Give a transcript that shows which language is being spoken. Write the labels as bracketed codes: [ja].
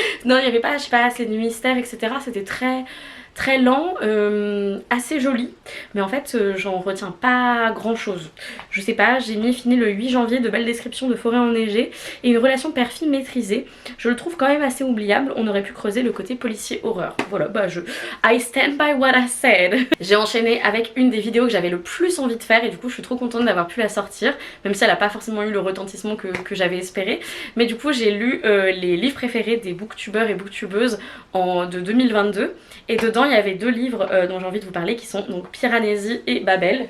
[fr] Non, il n'y avait pas, je sais pas, assez de mystère, etc. C'était très lent, assez joli, mais en fait j'en retiens pas grand chose. Je sais pas, j'ai mis fini le 8 janvier de belles descriptions de forêt enneigée et une relation père-fille maîtrisée. Je le trouve quand même assez oubliable, on aurait pu creuser le côté policier horreur. [en] Voilà, I stand by what I said. [fr] J'ai enchaîné avec une des vidéos que j'avais le plus envie de faire et du coup je suis trop contente d'avoir pu la sortir, même si elle a pas forcément eu le retentissement que j'avais espéré. Mais du coup j'ai lu les livres préférés des booktubeurs et booktubeuses de 2022, et dedans il y avait 2 livres dont j'ai envie de vous parler qui sont donc Piranesi et Babel.